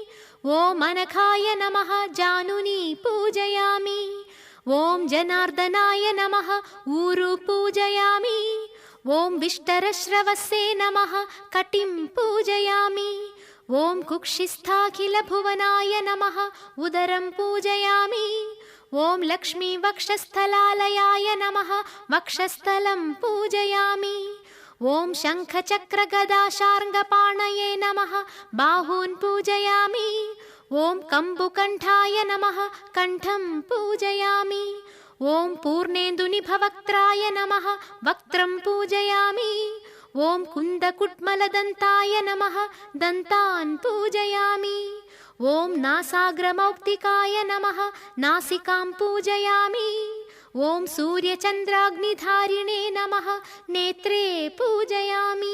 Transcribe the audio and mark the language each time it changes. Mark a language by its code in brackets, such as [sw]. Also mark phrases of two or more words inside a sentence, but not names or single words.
[sa] ॐ अनखाय नमः जानुनी पूजयामि ॐ जनार्दनाय नमः ऊरु पूजयामि ॐ विष्टरश्रवसे नमः कटिं पूजयामि ॐ कुक्षिस्थाखिलभुवनाय नमः उदरं पूजयामि ॐ लक्ष्मीवक्षस्थलालयाय नमः वक्षस्थलं पूजयामि ॐ शङ्खचक्रगदाशार्ङ्गपाणये नमः बाहून् पूजयामि ॐ कम्बुकण्ठाय नमः कण्ठं पूजयामि ॐ पूर्णेन्दुनिभवक्त्राय नमः वक्त्रं पूजयामि ఓం కుందకుట్మలదంతాయ నమః దంతాన్ పూజయామి. ఓం నాసాగ్రమౌక్తికాయ నమః నాసికాం పూజయామి. ఓం సూర్యచంద్రాగ్నిధారిణే నమః నేత్రే పూజయామి.